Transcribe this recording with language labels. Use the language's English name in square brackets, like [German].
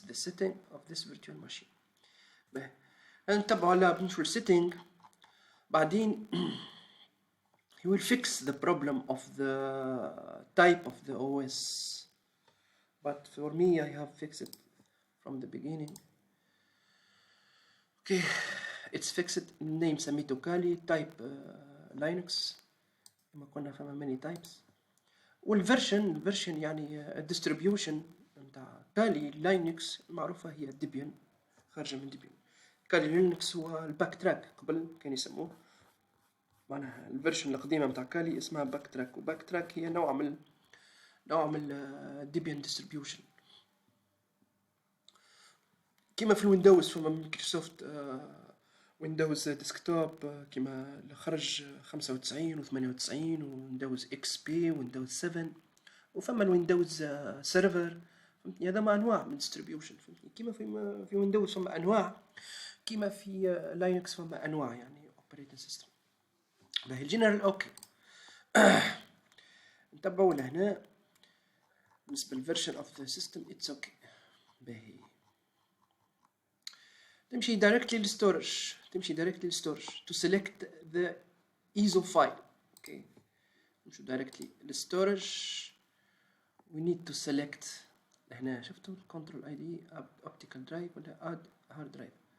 [English] it's the setting of this virtual machine. [Arabic] نتبعوا اللاب نشوف [English] setting بعدين he will fix the problem of the type of the OS, but for me I have fixed it from the beginning. Okay, it's fixed. name [Arabic] سميته كالي, [English] type Linux [Arabic] كما كنا فما [English] many types. [Arabic] والفيرشن يعني الديستريبيوشن نتاع كالي لينكس معروفة هي ديبيان، خارجة من ديبيان. كالي لينكس هو الباك تراك، قبل كان يسموه معناها الفيرشن القديمة متاع كالي اسمها باك تراك، وباك تراك هي نوع من ديبيان ديستريبيوشن. كيما في الويندوز فما مايكروسوفت ويندوز ديسكتوب كيما اللي خرج 95 و98 ويندوز اكس بي ويندوز 7، وفما الويندوز سيرفر، فهمتني؟ هذا ما انواع من ديستريبيوشن، فهمتني؟ كيما في ويندوز فما انواع، كيما في لينكس فما انواع يعني اوبريتنج سيستم. باهي الجنرال اوكي. نتبعوا لهنا بالنسبه [English] للفيرجن of the system it's okay. [Arabic] باهي تمشي [English] directly للستورج، to select the ISO file. okay نمشي directly للستورج. we need to select [Arabic] هنا شفتوا [English] control ID optical drive ولا add hard drive.